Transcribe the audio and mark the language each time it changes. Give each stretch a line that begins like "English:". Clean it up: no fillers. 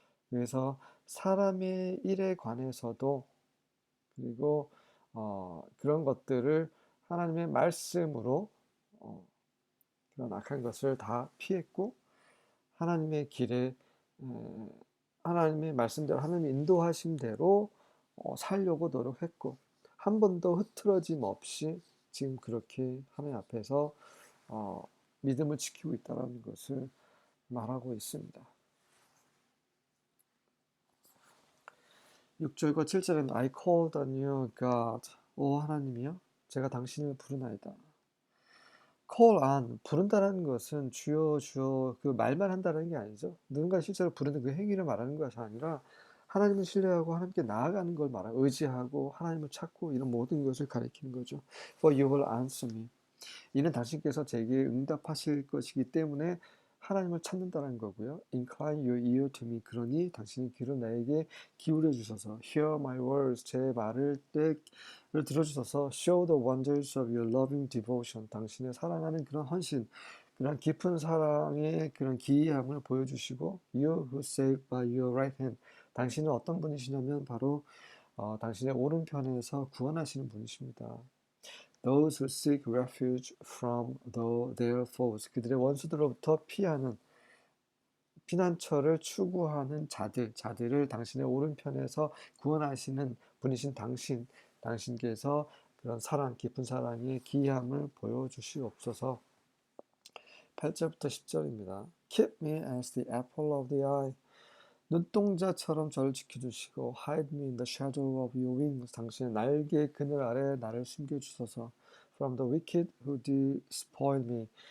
Korean: 그래서 사람의 일에 관해서도 그리고 그런 것들을 하나님의 말씀으로 그런 악한 것을 다 피했고 하나님의 길에 하나님의 말씀대로 하나님의 인도하심대로 살려고 노력했고 한 번도 흐트러짐 없이 지금 그렇게 하나님 앞에서 믿음을 지키고 있다는 것을 말하고 있습니다. 6절과 7절은
English: I called on you, God.
Korean: 오 하나님이여, 제가 당신을 부르나이다. call on, 부른다는 것은 주여 주여 그 말만 한다는 게 아니죠. 누군가 실제로 부르는 그 행위를 말하는 것이 아니라 하나님을 신뢰하고 하나님께 나아가는 걸 말하고 의지하고 하나님을 찾고 이런 모든 것을 가리키는 거죠.
English: For you will answer me.
Korean: 이는 당신께서 제게 응답하실 것이기 때문에 하나님을 찾는다는 거고요.
English: Incline your ear to me.
Korean: 그러니 당신의 귀를 나에게 기울여 주셔서
English: Hear my words.
Korean: 제 말을 들어주셔서
English: Show the wonders of your loving devotion.
Korean: 당신의 사랑하는 그런 헌신, 그런 깊은 사랑의 그런 기이함을 보여주시고
English: You who save by your right hand.
Korean: 당신은 어떤 분이시냐면 바로 당신의 오른편에서 구원하시는 분이십니다.
English: Those who seek refuge from their foes.
Korean: 그들의 원수들로부터 피하는 피난처를 추구하는 자들을 당신의 오른편에서 구원하시는 분이신 당신께서 그런 사랑, 깊은 사랑의 기이함을 보여주시옵소서. 8절부터 10절입니다.
English: Keep me as the apple of the eye.
Korean: 눈동자처럼 저를 지켜주시고
English: Hide me in the shadow of your wings.
Korean: 당신의 날개 그늘 아래 나를 숨겨주소서.
English: From the wicked who despoil me.